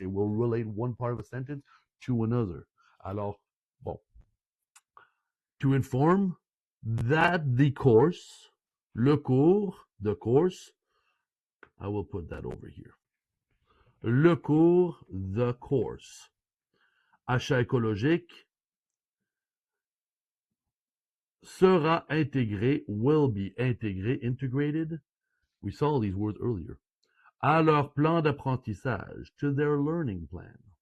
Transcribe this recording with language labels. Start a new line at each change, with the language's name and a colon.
English: It will relate one part of a sentence to another. Alors, bon. To inform that the course, le cours, the course, I will put that over here.
French: Le cours,
English: the course.
French: Achat écologique sera intégré,
English: will be
French: intégré, integrated.
English: We saw these words earlier.
French: À leur plan d'apprentissage,
English: to their learning plan.